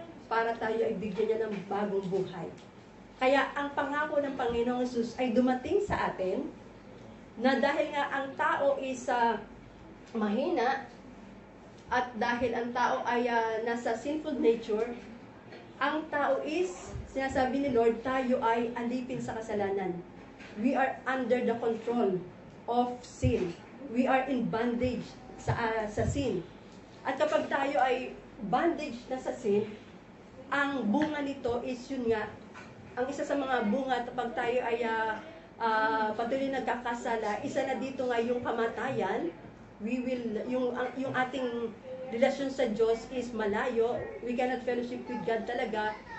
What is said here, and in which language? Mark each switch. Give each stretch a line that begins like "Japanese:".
Filipino: Para tayo ay bigyan niya ng bagong buhay. Kaya ang pangako ng Panginoong Jesus ay dumating sa atin na dahil nga ang tao is mahina at dahil ang tao ay nasa sinful nature, ang tao is, sinasabi ni Lord, tayo ay alipin sa kasalanan.
English: We are under the control of sin. We are in bondage sa sin.
Filipino: At kapag tayo ay bondage na sa sin, ang bunga nito is yun nga, ang isa sa mga bunga kapag tayo ay patuloy nagkakasala, isa na dito nga yung kamatayan.
English: We will,
Filipino: yung ating relasyon sa Diyos is malayo.
English: We cannot fellowship with God talaga.